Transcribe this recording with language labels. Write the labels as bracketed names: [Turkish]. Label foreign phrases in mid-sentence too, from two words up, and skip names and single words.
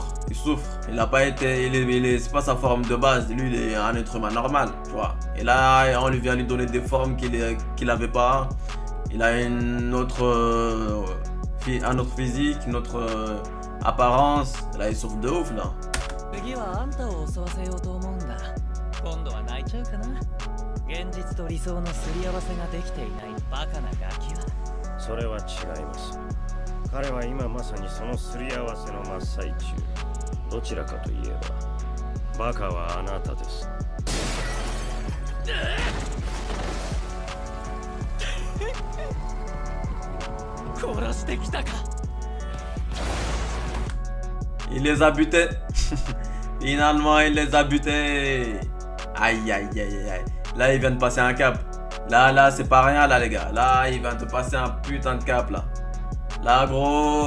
[French] Il a pas été, c'est pas sa forme de base. Lui, il est un être humain normal, tu vois. Et là, on lui vient lui donner des formes qu'il avait pas. Il a un autre physique, une autre apparence. Là, il souffre de ouf, là. [Japanese] 次はあんたを襲わせようと思うんだ。今度は泣いちゃうかな。現実と理想のすり合わせができていないバカなガキは。それは違います。彼は今まさにそのすり合わせの真っ最中。どちらかといえばバカはあなたです。殺してきたか。 [French] Il les a butés. Finalement, il les a butés. Aïe, aïe, aïe, aïe. Là, il vient de passer un cap. Là, c'est pas rien, là, les gars. Là, il vient de passer un putain de cap, là. Là, gros.